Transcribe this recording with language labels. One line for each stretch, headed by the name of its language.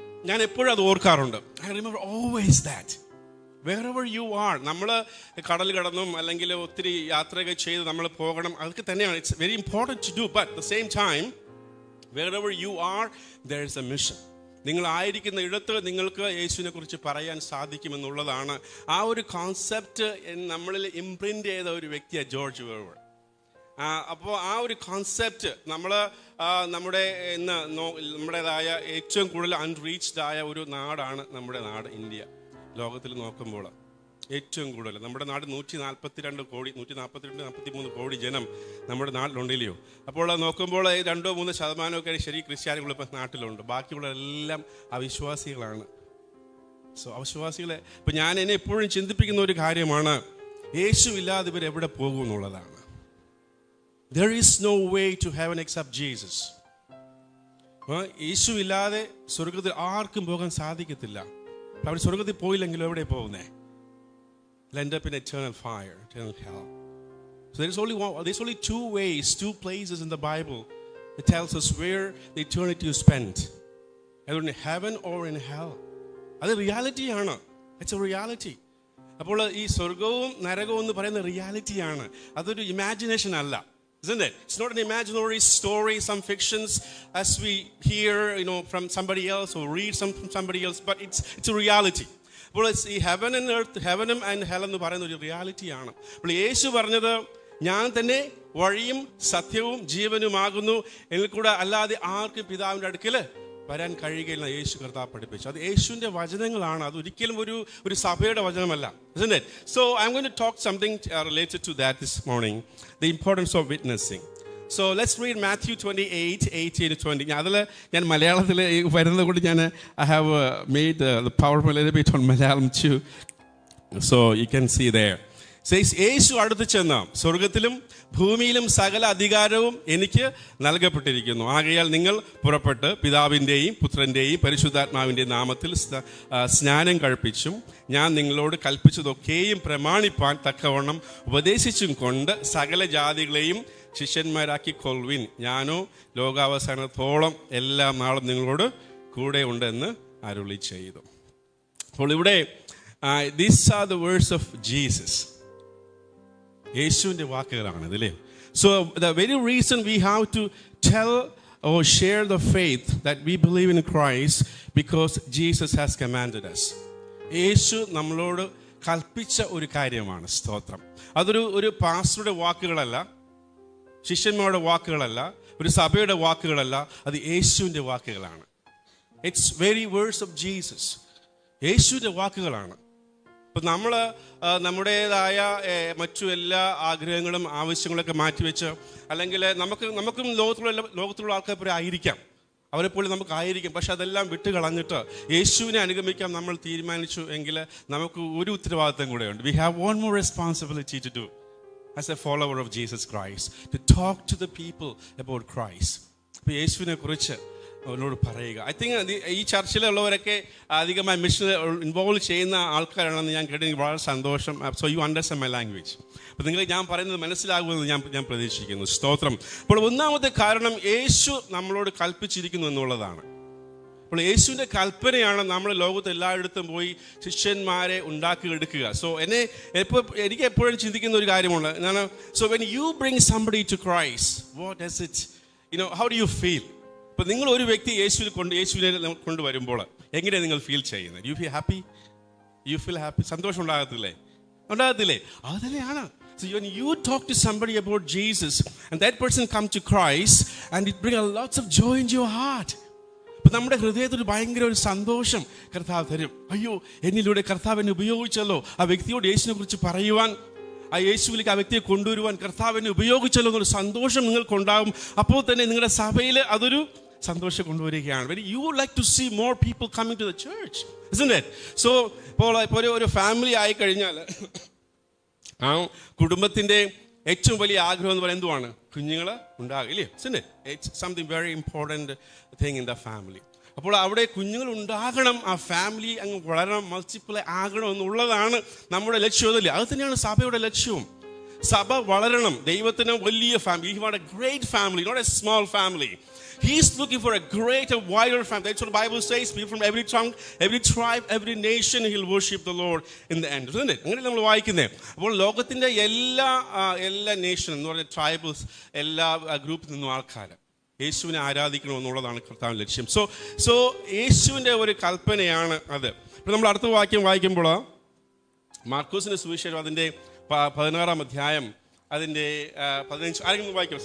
Malayalam: ഞാൻ എപ്പോഴും അത് ഓർക്കാറുണ്ട്.
English: I remember always that wherever you are.
Malayalam: നമ്മൾ കടൽ കടന്നും അല്ലെങ്കിൽ ഒത്തിരി യാത്രകൾ ചെയ്ത് നമ്മൾ പോകണം, അതൊക്കെ തന്നെയാണ്.
English: It's very important to do. But at the same time wherever you are there is a mission.
Malayalam: നിങ്ങളായിരിക്കുന്ന ഇടത്ത് നിങ്ങൾക്ക് യേശുവിനെ കുറിച്ച് പറയാൻ സാധിക്കുമെന്നുള്ളതാണ് ആ ഒരു കോൺസെപ്റ്റ് നമ്മളിൽ ഇംപ്രിൻ്റ് ചെയ്ത ഒരു വ്യക്തിയാണ് ജോർജ് വെർബർ. അപ്പോൾ ആ ഒരു കോൺസെപ്റ്റ് നമ്മുടേതായ ഏറ്റവും കൂടുതൽ അൺറീച്ച്ഡ് ആയ ഒരു നാടാണ് നമ്മുടെ നാട് ഇന്ത്യ. ലോകത്തിൽ നോക്കുമ്പോൾ ഏറ്റവും കൂടുതൽ നമ്മുടെ നാട് 142 കോടി 143 കോടി ജനം നമ്മുടെ നാട്ടിലുണ്ടല്ലയോ. അപ്പോൾ നോക്കുമ്പോൾ 2-3% ശരി ക്രിസ്ത്യാനികൾ ഇപ്പം നാട്ടിലുണ്ട്. ബാക്കിയുള്ളതെല്ലാം അവിശ്വാസികളാണ്. സോ അവിശ്വാസികളെ ഇപ്പം എന്നെ എപ്പോഴും ചിന്തിപ്പിക്കുന്ന ഒരു കാര്യമാണ്, യേശു ഇല്ലാതെ ഇവർ എവിടെ പോകും എന്നുള്ളതാണ്.
English: There is no way to heaven except Jesus.
Malayalam: യേശു ഇല്ലാതെ സ്വർഗത്തിൽ ആർക്കും പോകാൻ സാധിക്കത്തില്ല. അവർ സ്വർഗത്തിൽ പോയില്ലെങ്കിലും എവിടെ പോകുന്നേ?
English: End up in eternal fire, eternal hell. So there's only two ways, two places in the Bible that tells us where the eternity is spent. Either in heaven or in hell.
Malayalam: അത് റിയാലിറ്റിയാണ്.
English: It's a reality.
Malayalam: അപ്പോൾ ഈ സ്വർഗവും നരകവും എന്ന് പറയുന്ന റിയാലിറ്റിയാണ്, അതൊരു imagination അല്ല.
English: Isn't it? It's not an imaginary story, some fictions as we hear, from somebody else or read from somebody else, but it's a reality.
Malayalam: അപ്പോൾ ഈ heaven and earth, ഹെവനും and hell എന്ന് പറയുന്ന ഒരു റിയാലിറ്റിയാണ്. അപ്പോൾ യേശു പറഞ്ഞത്, ഞാൻ തന്നെ വഴിയും സത്യവും ജീവനുമാകുന്നു, എന്നിൽ കൂടെ അല്ലാതെ ആർക്കും പിതാവിൻ്റെ അടുക്കൽ വരാൻ കഴിയുകയില്ല യേശു കർത്താവ് പഠിപ്പിച്ചു. അത് യേശുവിൻ്റെ വചനങ്ങളാണ്, അതൊരിക്കലും ഒരു സഭയുടെ വചനമല്ല.
English: Isn't it? So I'm going to talk something related to that this morning, the importance of witnessing. So let's read Matthew 28:18-20.
Malayalam: ഞാൻ മലയാളത്തിൽ വരുന്നത് കൊണ്ട്
English: I have made the PowerPoint a little bit on Malayalam too, so you can see there.
Malayalam: Says, യേശു അടുത്ത് ചെന്ന, സ്വർഗത്തിലും ഭൂമിയിലും സകല അധികാരവും എനിക്ക് നൽകപ്പെട്ടിരിക്കുന്നു. ആകയാൽ നിങ്ങൾ പുറപ്പെട്ട് പിതാവിൻ്റെയും പുത്രൻ്റെയും പരിശുദ്ധാത്മാവിൻ്റെയും നാമത്തിൽ സ്നാനം കഴിപ്പിച്ചും ഞാൻ നിങ്ങളോട് കൽപ്പിച്ചതൊക്കെയും പ്രമാണിപ്പാൻ തക്കവണ്ണം ഉപദേശിച്ചും കൊണ്ട് സകല ജാതികളെയും ശിഷ്യന്മാരാക്കി കൊള്ളുവിൻ. ഞാനോ ലോകാവസാനത്തോളം എല്ലാ നാളും നിങ്ങളോട് കൂടെ ഉണ്ടെന്ന് അരുളി ചെയ്തു. അപ്പോൾ ഇവിടെ
English: these are the words of Jesus.
Malayalam: യേശുവിൻ്റെ വാക്കുകളാണ് ഇതില്ലേ.
English: So the very reason we have to tell or share the faith that we believe in Christ, because Jesus has commanded us.
Malayalam: യേശു നമ്മളോട് കൽപ്പിച്ച ഒരു കാര്യമാണ്. സ്തോത്രം. അതൊരു പാസ്റ്ററുടെ വാക്കുകളല്ല, ശിഷ്യന്മാരുടെ വാക്കുകളല്ല, ഒരു സഭയുടെ വാക്കുകളല്ല, അത് യേശുവിൻ്റെ വാക്കുകളാണ്.
English: It's very words of Jesus.
Malayalam: യേശുവിൻ്റെ വാക്കുകളാണ്. ഇപ്പം നമ്മൾ നമ്മുടേതായ മറ്റു എല്ലാ ആഗ്രഹങ്ങളും ആവശ്യങ്ങളൊക്കെ മാറ്റിവെച്ച്, അല്ലെങ്കിൽ നമുക്കും ലോകത്തിലുള്ള ആൾക്കാർ പോലെ ആയിരിക്കാം, അവരെപ്പോലെ നമുക്കായിരിക്കും, പക്ഷെ അതെല്ലാം വിട്ട് കളഞ്ഞിട്ട് യേശുവിനെ അനുഗമിക്കാൻ നമ്മൾ തീരുമാനിച്ചു എങ്കിൽ നമുക്ക് ഒരു ഉത്തരവാദിത്തം കൂടെയുണ്ട്.
English: We have one more responsibility to do as a follower of Jesus Christ, to talk to the people about Christ.
Malayalam: അപ്പോൾ യേശുവിനെ കുറിച്ച് അവനോട് പറയുക.
English: I think
Malayalam: ഈ ചർച്ചിലുള്ളവരൊക്കെ അധികമായി മിഷൻ ഇൻവോൾവ് ചെയ്യുന്ന ആൾക്കാരാണെന്ന് ഞാൻ കേട്ട് എനിക്ക് വളരെ സന്തോഷം.
English: So you understand my language.
Malayalam: അപ്പോൾ നിങ്ങൾ ഞാൻ പറയുന്നത് മനസ്സിലാകുമെന്ന് ഞാൻ പ്രതീക്ഷിക്കുന്നു. സ്തോത്രം. അപ്പോൾ ഒന്നാമത്തെ കാരണം യേശു നമ്മളോട് കൽപ്പിച്ചിരിക്കുന്നു എന്നുള്ളതാണ്. അപ്പോൾ യേശുവിൻ്റെ കൽപ്പനയാണ് നമ്മൾ ലോകത്ത് എല്ലായിടത്തും പോയി ശിഷ്യന്മാരെ ഉണ്ടാക്കിയെടുക്കുക.
English: so
Malayalam: എനിക്ക് എപ്പോഴും ചിന്തിക്കുന്ന ഒരു കാര്യമുണ്ട്.
English: So when you bring somebody to Christ, what does it how do you feel?
Malayalam: അപ്പോൾ നിങ്ങൾ ഒരു വ്യക്തി യേശുവിനെ കൊണ്ടുവരുമ്പോൾ എങ്ങനെയാണ് നിങ്ങൾ ഫീൽ ചെയ്യുന്നത്?
English: You feel happy? You feel happy?
Malayalam: സന്തോഷം ഉണ്ടാകത്തില്ലേ? അത് തന്നെയാണ്.
English: So when you talk to somebody about Jesus and that person come to Christ and it brings lots of joy into your heart.
Malayalam: അപ്പം നമ്മുടെ ഹൃദയത്തിൽ ഭയങ്കര ഒരു സന്തോഷം കർത്താവ് തരും. അയ്യോ, എന്നിലൂടെ കർത്താവ് എന്നെ ഉപയോഗിച്ചല്ലോ, ആ വ്യക്തിയോട് യേശുവിനെ കുറിച്ച് പറയുവാൻ, ആ യേശുവിലേക്ക് ആ വ്യക്തിയെ കൊണ്ടുവരുവാൻ കർത്താവ് എന്നെ ഉപയോഗിച്ചല്ലോ എന്നൊരു സന്തോഷം നിങ്ങൾക്കുണ്ടാകും. അപ്പോൾ തന്നെ നിങ്ങളുടെ സഭയിൽ അതൊരു സന്തോഷം കൊണ്ടുവരികയാണ്.
English: When you would like to see more people coming to the church, isn't it?
Malayalam: So ഇപ്പോൾ ഒരു ഫാമിലി ആയി കഴിഞ്ഞാൽ ആ കുടുംബത്തിൻ്റെ ഏറ്റവും വലിയ ആഗ്രഹം എന്ന് പറയുന്നത് എന്തുവാണ്? കുഞ്ഞുങ്ങൾ ഉണ്ടാകുക, ഇല്ലേ?
English: It's something very important thing in the family.
Malayalam: അപ്പോൾ അവിടെ കുഞ്ഞുങ്ങൾ ഉണ്ടാകണം, ആ ഫാമിലി അങ്ങ് വളരണം, മൾട്ടിപ്ലൈ ആകണം എന്നുള്ളതാണ് നമ്മുടെ ലക്ഷ്യമല്ലേ. അത് തന്നെയാണ് സഭയുടെ ലക്ഷ്യവും. സഭ വളരണം. ദൈവത്തിന് വലിയ family.
English: He wants a great family, not a small family. He's looking for a greater, wider family. That's what the Bible says. People from every tongue, every tribe, every nation, he'll worship the Lord in the end. Isn't it?
Malayalam: അങ്ങനെ നമ്മൾ വായിക്കുന്നത്. അപ്പോൾ ലോകത്തിൻ്റെ എല്ലാ nation എന്ന് പറഞ്ഞ tribals, എല്ലാ ഗ്രൂപ്പിൽ നിന്നും ആൾക്കാർ യേശുവിനെ ആരാധിക്കണമെന്നുള്ളതാണ് കർത്താവിൻ്റെ ലക്ഷ്യം. സോ യേശുവിൻ്റെ ഒരു കൽപ്പനയാണ് അത്. ഇപ്പോൾ നമ്മൾ അടുത്ത വാക്യം വായിക്കുമ്പോൾ മാർക്കോസിൻ്റെ സുവിശേഷം അതിൻ്റെ 16-ാം അധ്യായം അതിൻ്റെ 15 ആരെങ്കിലും വായിക്കണം.